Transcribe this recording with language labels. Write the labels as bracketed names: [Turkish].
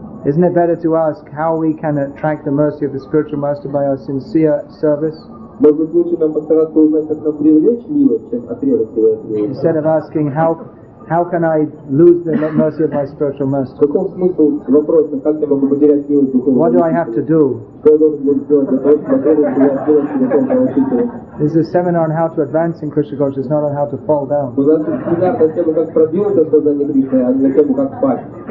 [English] Isn't it better to ask how we can attract the mercy of the spiritual master by our sincere service? [Russian] Может быть, лучше нам постараться узнать, как нам привлечь милость, чем отрезать его от милости. [English] Instead of asking how can I lose the mercy of my spiritual master? [Russian] В каком смысле вопрос, как я могу потерять милость духовного [English] What do I have to do? [Russian] Что я должен буду сделать для того, чтобы отрезать себя от милости духовного учителя? [English] This is a seminar on how to advance in Krishna consciousness, not on how to fall down. [Russian] У нас семинар на тему, как продвинуться в сознании Кришны, а не на тему, как спать.